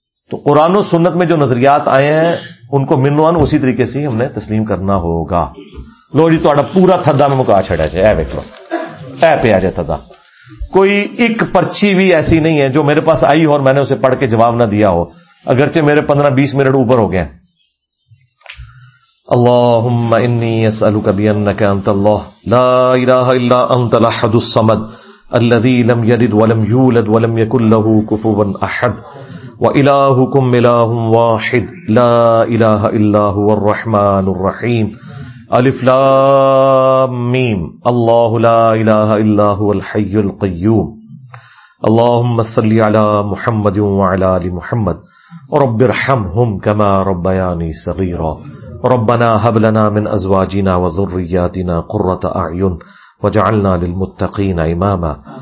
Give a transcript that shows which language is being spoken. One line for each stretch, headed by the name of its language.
Urdu: تو قرآن و سنت میں جو نظریات آئے ہیں ان کو منوان اسی طریقے سے ہم نے تسلیم کرنا ہوگا.
Punjabi: لو جی، تہاڈا پورا تھدا میں مکا چھڑا جائے، اے ویکھ لو، اے پیا جائے تھدا،
Urdu: کوئی ایک پرچی بھی ایسی نہیں ہے جو میرے پاس آئی ہو اور میں نے اسے پڑھ کے جواب نہ دیا ہو، اگرچہ میرے 15-20 منٹ اوپر ہو گئے.
Arabic: اللهم إني أسألك بأنك أنت الله لا إله إلا أنت الأحد الصمد الذي لم يلد ولم يولد ولم يكن له كفوا أحد وَإِلَٰهُكُمْ إِلَٰهٌ وَاحِدٌ لَا إِلَٰهَ إِلَّا هُوَ الرَّحْمَٰنُ الرَّحِيمُ الف لام ميم اللہ لا إله إلا هو الحي القيوم اللهم صل على محمد وعلى آل محمد رب ارحمهم كما ربياني صغيرا ربنا هب لنا من أزواجنا وذرياتنا قرة أعين وجعلنا للمتقين إماما